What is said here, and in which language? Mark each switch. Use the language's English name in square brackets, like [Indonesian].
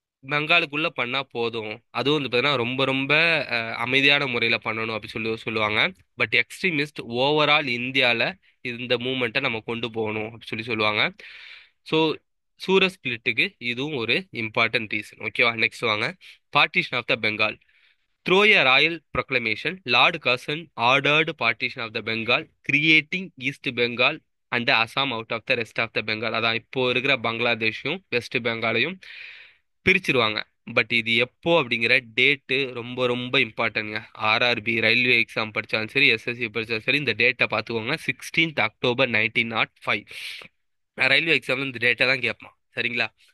[Tamil] பெங்காலுக்குள்ள பண்ணா போதும். அதுவும் வந்து பார்த்தீங்கன்னா ரொம்ப ரொம்ப அமைதியான முறையில பண்ணணும் அப்படி சொல்லுவாங்க. பட் எக்ஸ்ட்ரீமிஸ்ட் ஓவரால் இந்தியால இந்த மூமெண்ட்டை நம்ம கொண்டு போகணும் அப்படி சொல்லுவாங்க. ஸோ சூரத் ஸ்பிளிட்டுக்கு இதுவும் ஒரு இம்பார்ட்டன்ட் ரீசன். ஓகேவா, நெக்ஸ்ட் வாங்க. [English] Partition of the Bengal. Through a royal proclamation, Lord Curzon ordered partition of the Bengal, creating East Bengal and Assam out of the rest of the Bengal. [Tamil] அதான் இப்போ இருக்கிற பங்களாதேஷும் வெஸ்ட் பெங்காலையும் பிரிச்சிருவாங்க. பட் இது எப்போ அப்படிங்கிற date ரொம்ப ரொம்ப இம்பார்ட்டன்ட்ங்க. ஆர்ஆர்பி ரயில்வே எக்ஸாம் படித்தாலும் சரி, எஸ்எஸ்சி படித்தாலும் சரி, இந்த டேட்டை பார்த்துக்கோங்க. 16th October 1905. ரயில்வே எக்ஸாம்ல இந்த டேட்டா தான் கேட்பான். சரிங்களா?